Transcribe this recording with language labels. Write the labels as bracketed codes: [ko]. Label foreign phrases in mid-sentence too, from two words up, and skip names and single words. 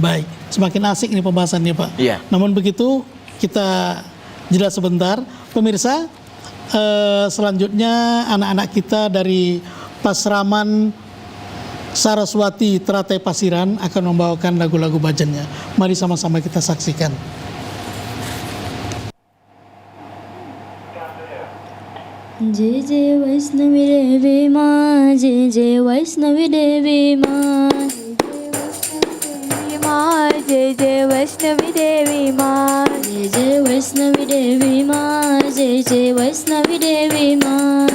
[id] Baik, semakin asik ini pembahasannya Pak. Namun begitu kita jeda sebentar. Pemirsa, selanjutnya anak-anak kita dari Pasraman Saraswati Teratai Pasiran akan membawakan lagu-lagu bhajannya. Mari sama-sama kita saksikan. [hi] जय जय वैष्णवी देवी माँ, जय जय वैष्णवी देवी माँ, जय जय वैष्णवी देवी माँ, जय जय वैष्णवी देवी माँ, जय जय वैष्णवी देवी माँ,